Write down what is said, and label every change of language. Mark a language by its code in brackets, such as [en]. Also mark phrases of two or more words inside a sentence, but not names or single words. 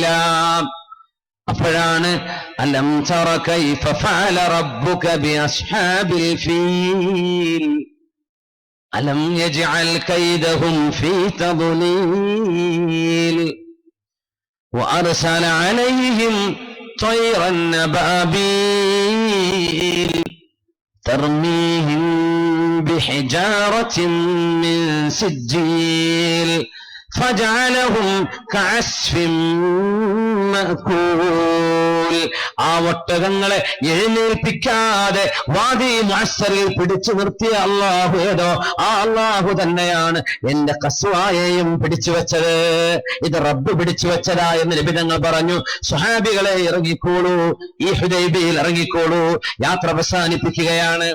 [ar] അപ്പോഴാണ് ألم تر كيف فعل ربك بأصحاب الفيل ألم يجعل كيدهم في تضليل وأرسل عليهم طيرا أبابيل ترميهم بحجارة من سجيل فجعلهم كعصف مأكول. [ml] ആ ഒട്ടകങ്ങളെ എഴുന്നേൽപ്പിക്കാതെ വാദി മുഅസ്സറിൽ പിടിച്ചു നിർത്തിയ അല്ലാഹു ഏതോ ആ അല്ലാഹു തന്നെയാണ് എന്റെ ഖസ്വായെയും പിടിച്ചു വെച്ചത്. ഇത് റബ്ബ് പിടിച്ചു വെച്ചതാ എന്ന് നബി തങ്ങൾ പറഞ്ഞു. സ്വഹാബികളെ ഇറങ്ങിക്കോളൂ, ഈ ഹുദൈബിയിൽ ഇറങ്ങിക്കോളൂ, യാത്ര അവസാനിപ്പിക്കുകയാണ്.